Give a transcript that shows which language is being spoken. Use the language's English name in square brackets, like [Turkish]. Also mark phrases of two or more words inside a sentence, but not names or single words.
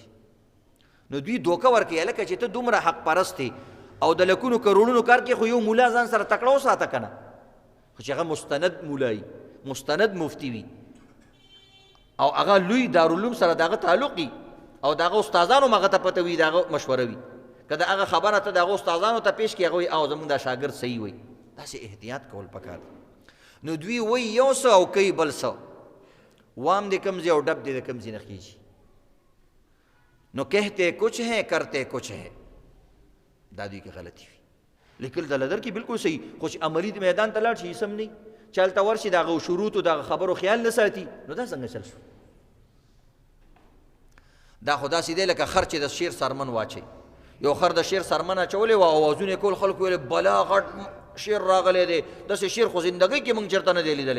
[Pashto] نو دوی دوکه ورکوي هلکه چې ته دومره حق پرست او د لکونو کروړونو کار کې خو یو مولا ځان سره تکړه وساته که نه، خو چې هغه مستند مولا وي، مستند مفتی وي او هغه لوی دارالعلوم سره د هغه تعلق وي او د هغه استادانو هم هغه ته پته وي، د هغه مشوره وي، که د هغه خبره ته د هغه استادانو ته پیش کړي هغه وایي او زموږ دا شاګرد صحیح وایي. داسې احتیاط کول پکار. نو دوی وایي یو څه او کوي بل څه، وام دې کوم ځای او ډب دې د کوم ځای نه خیږي. [Urdu] نو کہتے کچھ ہیں کرتے کچھ ہے، [Pashto] دا دوی کې غلطي وي. لیکل د لدر کې بالکل صحیح، خو چې عملي میدان ته لاړ شي سم نه چې هلته ورشي د هغه شروطو د هغه خبرو خیال نه ساتي نو دا څنګه چل شو؟ دا خو داسې دی لکه خر چې د شیر سرمن واچوي. یو خر د شیر سرمن اچولی و اوازونه یې کول، خلکو ویل بلا غټ شیر راغلی دی، داسې شیر خو زندګۍ کې موږ چېرته نه دی لیدلی.